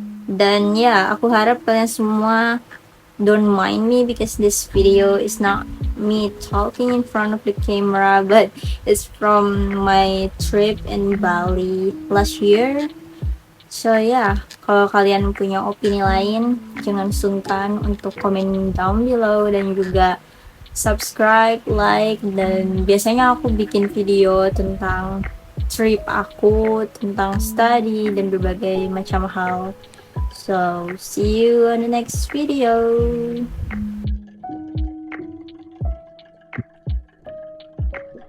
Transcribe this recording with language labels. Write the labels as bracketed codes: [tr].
[id] Dan ya, aku harap kalian semua [en] don't mind me because this video is not me talking in front of the camera, but it's from my trip in Bali last year. So yeah, [id] kalau kalian punya opini lain, jangan sungkan untuk komen [en] down below [id] dan juga subscribe, like, dan biasanya aku bikin video tentang trip aku, tentang study, dan berbagai macam hal. [en] So, see you on the next video.